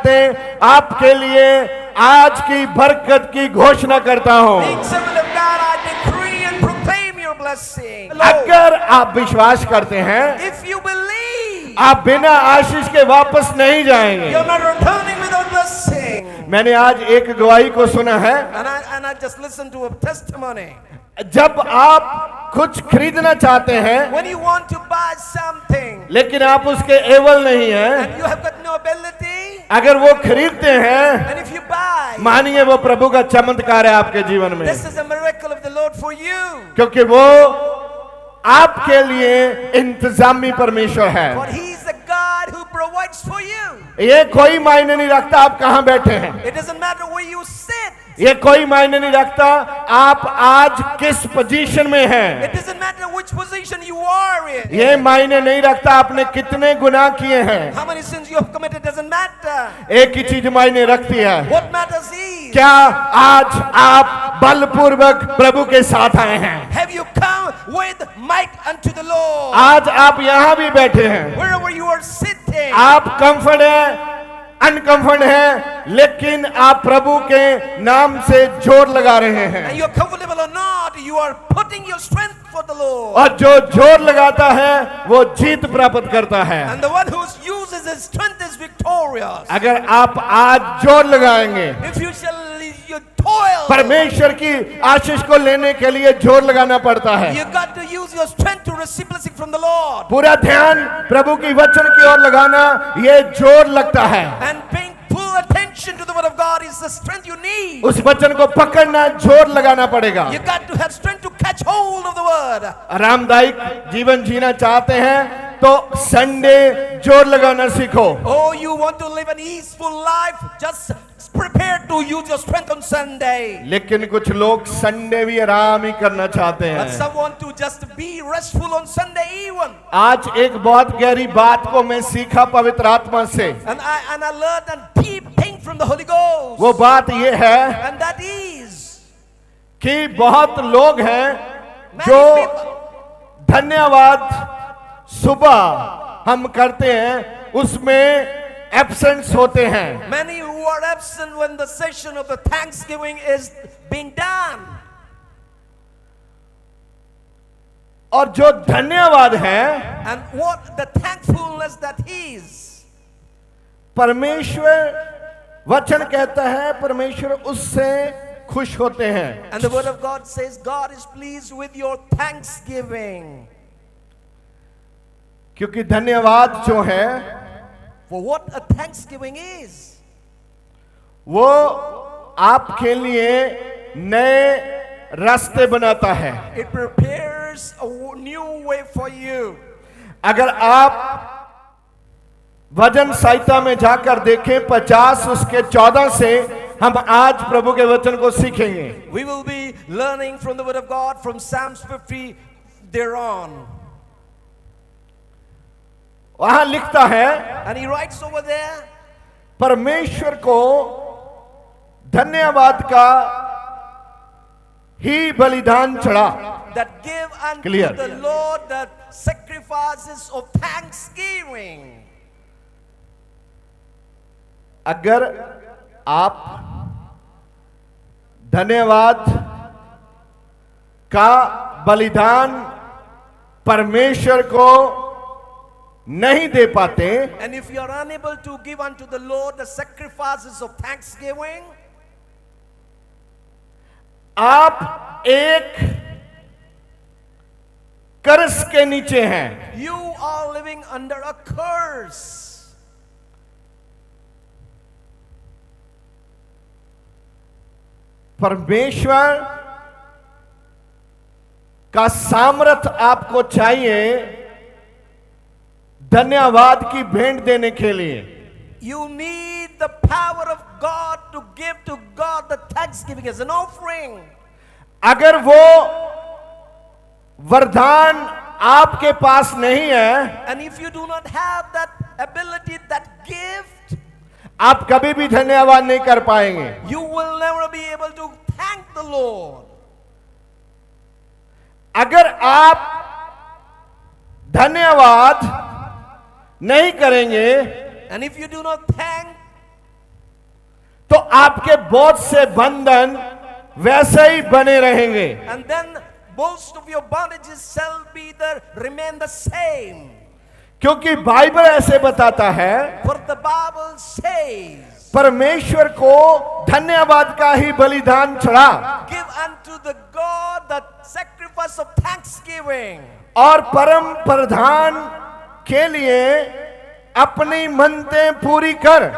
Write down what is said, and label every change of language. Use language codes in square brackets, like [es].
[hi] बातें आपके लिए आज की बरकत की घोषणा करता हूं। [en] Being servant of God, I decree and proclaim your blessing. [hi] अगर आप विश्वास करते हैं, [en] If you believe, [hi] आप बिना आशीष के वापस नहीं जाएंगे। [en] you're not returning without blessing. [hi] मैंने आज एक गवाही को सुना है। [en] And I just listened to a testimony. [hi] जब आप कुछ खरीदना चाहते हैं [en] When you want to buy something [hi] लेकिन आप उसके एवल नहीं हैं, [en] and you have got no ability, [hi] अगर वो खरीदते हैं, [en] and if you buy, [hi] मानिए वो प्रभु का चमत्कार है आपके जीवन में, [en] this is a miracle of the Lord for you. [hi] क्योंकि वो आपके लिए इंतजामी परमेश्वर है। [en] For He is the God who provides for you. [hi] ये कोई मायने नहीं रखता आप कहां बैठे हैं, [en] It doesn't matter where you sit. [hi] ये कोई मायने नहीं रखता आप आज किस पोजीशन में हैं, [en] It doesn't matter which position you are in. [hi] ये मायने नहीं रखता आपने कितने गुनाह किए हैं। [en] How many sins you have committed doesn't matter. [hi] एक ही चीज मायने रखती है, [en] What matters is, [hi] क्या आज आप बलपूर्वक प्रभु के साथ आए हैं। [en] have you come with might unto the Lord? [hi] आज आप यहां भी बैठे हैं, [en] Wherever you are sitting, [hi] आप [en] comfort [hi] है, [en] uncomfort [hi] है, लेकिन आप प्रभु के नाम से जोर लगा रहे हैं। [en] and you're comfortable or not, you are putting your strength for the Lord. [hi] और जो जोर लगाता है वो जीत प्राप्त करता है। [en] And the one who uses his strength is victorious. [hi] अगर आप आज जोर लगाएंगे, [en] If you shall you toil, [hi] परमेश्वर की आशीष को लेने के लिए जोर लगाना पड़ता है। [en] you got to use your strength to receive blessing from the Lord. [hi] पूरा ध्यान प्रभु की वचन की ओर लगाना ये जोर लगता है। [en] And paying full attention to the word of God is the strength you need. [hi] उस वचन को पकड़ना, जोर लगाना पड़ेगा। [en] You got to have strength to catch hold of the word. [hi] आरामदायक जीवन जीना चाहते हैं तो संडे जोर लगाना सीखो। [en] Oh, you want to live an easeful life? Just prepare to use your strength on Sunday. [hi] लेकिन कुछ लोग संडे भी आराम ही करना चाहते [en] But [hi] हैं। [en] some want to just be restful on Sunday even. [hi] आज एक बहुत गहरी बात को मैं सीखा पवित्र आत्मा से। [en] And I learned a deep thing from the Holy Ghost. [hi] वो बात ये है [en] And that is, [hi] कि बहुत लोग हैं [en] many [hi] जो [en] people, [hi] धन्यवाद सुबह हम करते हैं उसमें [en] absent [hi] होते हैं। [en] many who are absent when the session of the Thanksgiving is being done. [hi] और जो धन्यवाद है, [en] And what the thankfulness that is, [hi] परमेश्वर वचन कहता है परमेश्वर उससे खुश होते हैं। [en] and the word of God says God is pleased with your thanksgiving. [hi] क्योंकि धन्यवाद जो है [en] For what a thanksgiving is, [hi] वो आपके लिए नए रास्ते बनाता है। [en] it prepares a new way for you. [hi] अगर आप वचन संहिता में जाकर देखें 50 उसके 14 से हम आज प्रभु के वचन को सीखेंगे। [en] We will be learning from the word of God from Psalms 50 thereon. [hi] वहां लिखता है, [en] And he writes over there, [hi] परमेश्वर को धन्यवाद का ही बलिदान चढ़ा। [en] that give unto Clear. the Lord the sacrifices of thanksgiving. [hi] अगर आप धन्यवाद का बलिदान परमेश्वर को नहीं दे पाते, [en] And if you are unable to give unto the Lord the sacrifices of thanksgiving, [hi] आप एक कर्ज के नीचे हैं। [en] you are living under a curse. [hi] परमेश्वर का सामर्थ आपको चाहिए धन्यवाद की भेंट देने के लिए। [en] You need the power of God to give to God the thanksgiving as an offering. [hi] अगर वो वरदान आपके पास नहीं है, [en] And if you do not have that ability, that gift, [hi] आप कभी भी धन्यवाद नहीं कर पाएंगे। [en] you will never be able to thank the Lord. [hi] अगर आप धन्यवाद नहीं करेंगे [en] And if you do not thank [hi] आपके बहुत से बंधन वैसे ही बने रहेंगे। [en] And then most of your bondages shall be remain the same. [hi] क्योंकि बाइबल ऐसे बताता है, [en] For the Bible says, [hi] परमेश्वर को धन्यवाद का ही बलिदान चढ़ा [en] give unto the God the sacrifice of thanksgiving, [hi] और परम प्रधान के लिए अपनी मन्नतें पूरी कर।